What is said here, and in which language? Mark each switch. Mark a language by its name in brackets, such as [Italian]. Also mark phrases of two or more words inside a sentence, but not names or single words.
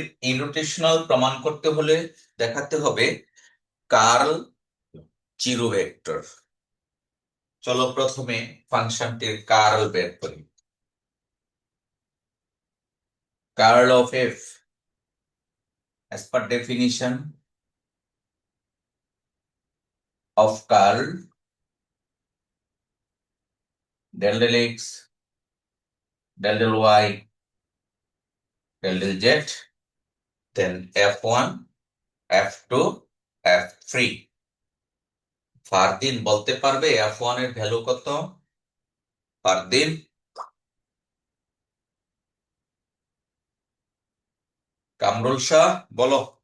[Bangla] ইরোটেশনাল প্রমাণ করতে হলে দেখাতে হবে [English] curl zero vector. [Bangla] চলো প্রথমে ফাংশনটির কার্ল বের করি। [English] curl of F as per definition of curl del del x del del y del del z then f1 f2 f3। [Bangla] ফারদিন বলতে পারবে f1 এর ভ্যালু কত? ফারদিন, কামরুল শাহ বলো।